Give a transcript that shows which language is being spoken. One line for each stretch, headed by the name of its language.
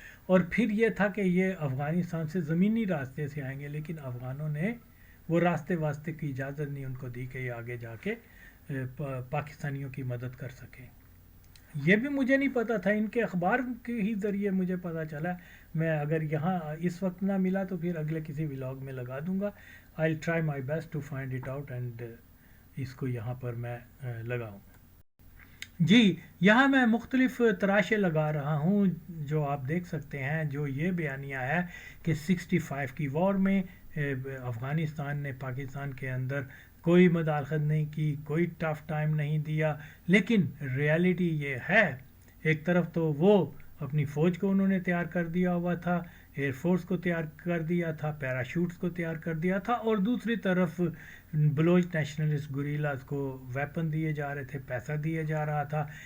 Urdu: اور پھر یہ تھا کہ یہ افغانستان سے زمینی راستے سے آئیں گے, لیکن افغانوں نے وہ راستے واسطے کی اجازت نہیں ان کو دی کہ یہ آگے جا کے پاکستانیوں کی مدد کر سکیں. یہ بھی مجھے نہیں پتا تھا, ان کے اخبار کے ہی ذریعے مجھے پتا چلا. میں اگر یہاں اس وقت نہ ملا تو پھر اگلے کسی ولاگ میں لگا دوں گا.
English: I'll try my best to find it out and
Urdu: اس کو یہاں پر میں لگاؤں. جی یہاں میں مختلف تراشے لگا رہا ہوں جو آپ دیکھ سکتے ہیں, جو یہ بیانیہ ہے کہ 65 کی وار میں افغانستان نے پاکستان کے اندر کوئی مداخلت نہیں کی, کوئی ٹف ٹائم نہیں دیا. لیکن ریالٹی یہ ہے, ایک طرف تو وہ اپنی فوج کو انہوں نے تیار کر دیا ہوا تھا, ایئر فورس کو تیار کر دیا تھا, پیراشوٹس کو تیار کر دیا تھا, اور دوسری طرف بلوچ نیشنلسٹ گوریلاز کو ویپن دیے جا رہے تھے, پیسہ دیا جا رہا تھا.